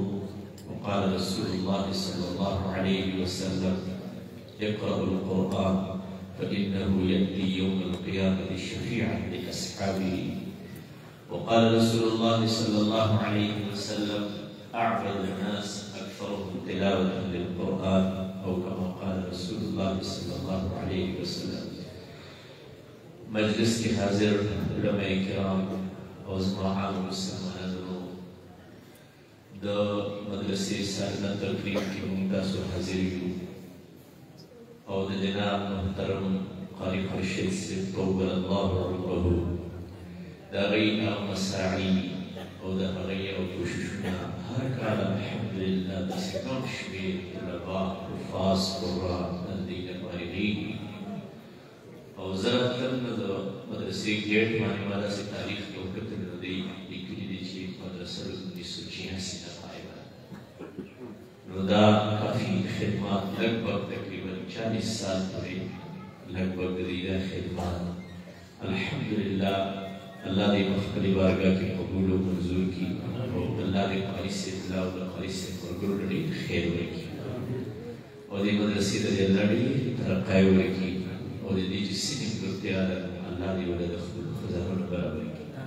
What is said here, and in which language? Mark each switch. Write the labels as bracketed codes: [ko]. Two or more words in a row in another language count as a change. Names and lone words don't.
[ar] وقال رسول الله صلى الله عليه وسلم اقرأوا القرآن فإنه يأتي يوم القيامة شفيعا لأصحابه. وقال رسول الله صلى الله عليه وسلم أعبد الناس أكثرهم تلاوة للقرآن أو كما قال رسول الله صلى الله عليه وسلم. [ur] مجلس کے حاضر علماء کرام اور زمران مسلمانوں [ps] د مدرسې سالنه تقریب کې موږ تاسو حاضر یو او د جناب محترم قاری خورشید صاحب [ar] طول الله عمره [ps] د هغې مساعي او د هغې کوششونه هر کال الحمدلله داسې ګڼ شمېر طلبا حفاظ قرآن دلته فارغېږي او زه راتلم نو د مدرسې ګېټ باندې ما داسې تاریخ کې وکتل نو دوی لیکلي دي چې مدرسه 1986 نه قایمه نو دا کافي خدمات لگ بھگ تقریبا 40 سال پورې لگ بھگ د دې خدمات الحمدلله الله دې په خپلې بارګاه کې قبول او منظور کړي او الله دې قاري صاحب له او د قاري صاحب ورګرو ډېر خیر وکړي او دې مدرسې ته دې الله ډېر ترقی ورکړي او د دې چې سینې ګرتیا ده الله دې ولې د خپلو خزانو برابر کړي.